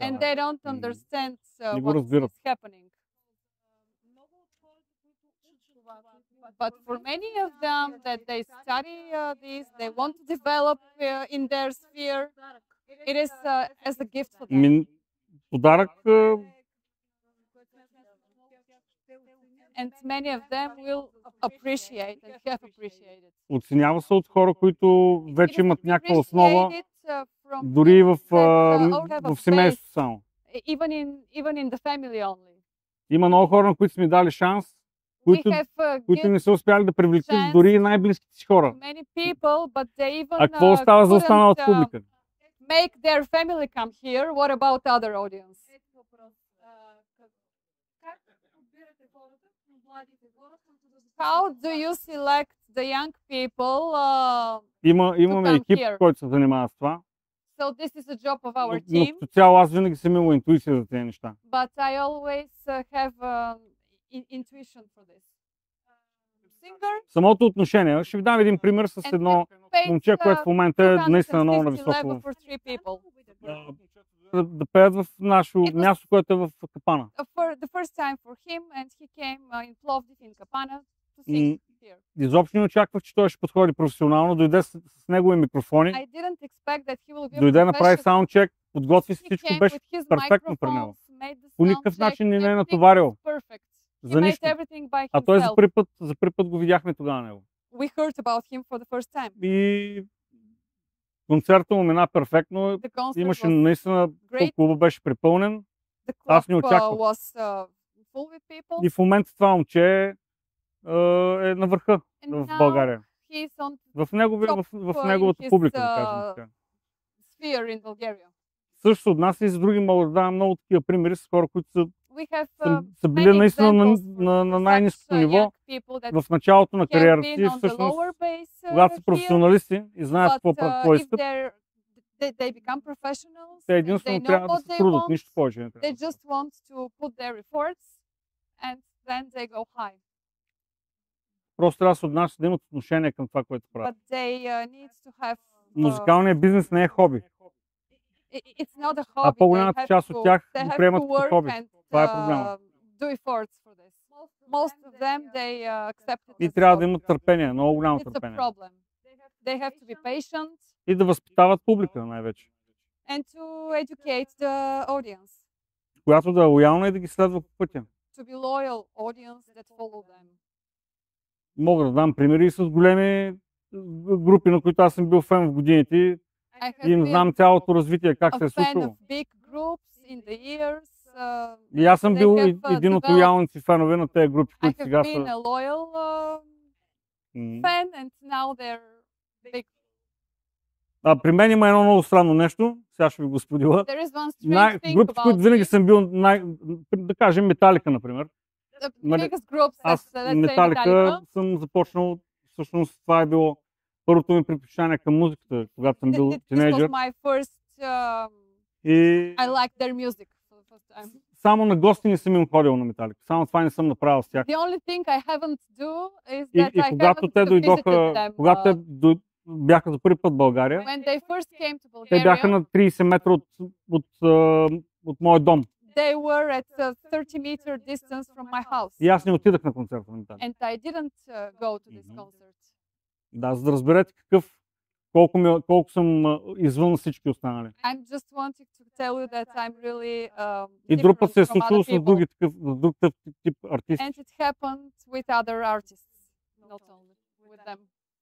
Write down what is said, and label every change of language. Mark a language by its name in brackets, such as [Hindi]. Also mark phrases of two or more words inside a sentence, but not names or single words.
[English] And [Bulgarian] да. [English] they don't Мгм. understand [Bulgarian] Не го [English] what [Bulgarian] разбират. [English] is happening. But for many of them that they study this, they want to develop in their sphere, it is as a gift for them. [Bulgarian] Подарък, [English] And many of them will appreciate and have appreciated. [Bulgarian] оценява се от хора, които вече [English] It is [Bulgarian] имат някаква основа, [English] appreciated, from [Bulgarian] дори и [English] people that have a [Bulgarian] в семейството [English] faith, [Bulgarian] само. [English] even in the family only. [Bulgarian] Има много хора, на които сме дали шанс, които, [English] We have [Bulgarian] които не са успяли да привлекат [English] chance [Bulgarian] дори и най-близките си хора. [English] many people, but they even [Bulgarian] А какво остава за останалата [English] couldn't, [Bulgarian] публика? [English] make their family come here. What about other audience? [Bulgarian] Как подбирате хората, младите хора, които да [English] How do you select the young people? [Bulgarian] Имаме [English] come [Bulgarian] екип, [English] here. [Bulgarian] който се занимава с това. [English] So this is the job of [Bulgarian] Но [English] our team, [Bulgarian] като цяло аз винаги съм имал интуиция за тези неща. [English] but I always have intuition for this. Singer [Bulgarian] Самото отношение. Ще ви дам един пример с [English] and [Bulgarian] едно [English] pays, [Bulgarian] момче, което в момента е наистина много [English] 250 [Bulgarian] нависоко. [English] level for 3 people. [Bulgarian] Да пеят в нашето [English] It was- [Bulgarian] място, което е в Капана. [English] For the first time for him, and he came in Plovdiv in Kapana to sing here. [Bulgarian] Изобщо не очаквах, че той ще подходи професионално. Дойде с негови микрофони, [English] I didn't expect that he will be a [Bulgarian] дойде, направи [English] professional. [Bulgarian] саундчек, подготви се, [English] He [Bulgarian] всичко [English] came [Bulgarian] беше [English] with his [Bulgarian] перфектно при него. [English] microphones, made the [Bulgarian] По никакъв [English] sound [Bulgarian] начин не [English] check, [Bulgarian] е [English] everything [Bulgarian] натоварил [English] was perfect. He [Bulgarian] за [English] made [Bulgarian] нищо. [English] everything by [Bulgarian] А той [English] himself. [Bulgarian] за първи път го видяхме тогава него. [English] We heard about him for the first time. [Bulgarian] И концертът му мина перфектно. [English] The concert [Bulgarian] Имаше [English] was [Bulgarian] наистина, [English] great. [Bulgarian] клуба беше препълнен. [English] The [Bulgarian] Аз не [English] club [Bulgarian] очаквах. [English] was full with people. [Bulgarian] И в момента това момче е на върха [English] And [Bulgarian] в [English] now [Bulgarian] България. [English] he's on [Bulgarian] В неговата [English] his, [Bulgarian] публика, да кажем така. [English] sphere in Bulgaria. [Bulgarian] Също се отнася и за други, мога да дам много такива примери с хора, които [English] We have [Bulgarian] са били [English] many [Bulgarian] наистина [English] examples for [Bulgarian] на най-ниското [English] such, [Bulgarian] ниво [English] young people that [Bulgarian] в началото на [English] have [Bulgarian] кариерата [English] been [Bulgarian] си, [English] on the [Bulgarian] всъщност, [English] lower base [Bulgarian] когато са [English] here, [Bulgarian] професионалисти и знаят [English] but [Bulgarian] какво [English] if [Bulgarian] искат, [English] they become professionals, [Bulgarian] те [English] and [Bulgarian] единствено [English] they know [Bulgarian] трябва да [English] what [Bulgarian] се [English] they [Bulgarian] трудят, [English] want, [Bulgarian] нищо повече не [English] they [Bulgarian] трябва. [English] just want to put their efforts and then they go high. [Bulgarian] Просто трябва да се отнасят, да имат отношение към това, което правят. [English] But they need to have [Bulgarian] Музикалният бизнес не е хоби, [English] it's not a hobby. [Bulgarian] а по-голямата [English] They have [Bulgarian] част от тях [English] they [Bulgarian] го [English] have [Bulgarian] приемат [English] to [Bulgarian] като [English] work [Bulgarian] хоби. [English] and [Bulgarian] Това е проблема. [English] do efforts for this. Most of them they accept it [Bulgarian] И [English] as [Bulgarian] трябва да [English] hobby. [Bulgarian] имат търпение, много голямо [English] It's a [Bulgarian] търпение. [English] problem. They have to be patient [Bulgarian] И да възпитават публика най-вече, [English] and to educate the audience, [Bulgarian] която да е лоялна и да ги следва по пътя. [English] to be loyal audience that follow them. [Bulgarian] Мога да дам примери и с големи групи, на които аз съм бил фен в годините [English] I have [Bulgarian] и им [English] been [Bulgarian] знам цялото развитие, как се [English] a [Bulgarian] е [English] fan [Bulgarian] случило. [English] of big groups in the years. [Bulgarian] И аз съм [English] They [Bulgarian] бил [English] have, [Bulgarian] един от [English] developed- [Bulgarian] лоялните фенове на тези групи, [English] I [Bulgarian] които [English] have [Bulgarian] сега [English] been [Bulgarian] са... [English] a loyal fan and now they're big. [Bulgarian] При мен има едно много странно нещо, сега ще ви го споделя. [English] There is one strange thing [Bulgarian] Групите, които [English] about [Bulgarian] винаги [English] me. [Bulgarian] съм бил, да кажем Металика, например. [English] The [Bulgarian] Нали, [English] biggest groups, [Bulgarian] Аз [English] let's say [Bulgarian] Металика [English] Metallica. [Bulgarian] съм започнал, всъщност това е било първото ми предпочитание към музиката, когато съм бил [English] This was [Bulgarian] тинейджър. [English] my first, [Bulgarian] И [English] I liked their music for the first time. [Bulgarian] само на гости не съм им ходил на Металика. Само това не съм направил с тях. [English] The only thing I haven't do is [Bulgarian] И [English] that I [Bulgarian] когато [English] haven't [Bulgarian] те [English] visited [Bulgarian] дойдоха, [English] them. [Bulgarian] когато те бяха за първи път в България, [English] When they first came to [Bulgarian] те бяха [English] Bulgaria, [Bulgarian] на 30 метра от моят дом. [English] they were at a 30-meter distance from my house. [Bulgarian] И аз не отидах на концерта на Металика. [English] And I didn't go to this Mhm. concert. [Bulgarian] Да, за да разберете колко съм извън всички останали. [English] I'm just wanting to tell you that I'm really [Bulgarian] И друг път се е [English] different from [Bulgarian] случило [English] other [Bulgarian] с друг тип артисти. [English] And it happened with other artists, not only with them.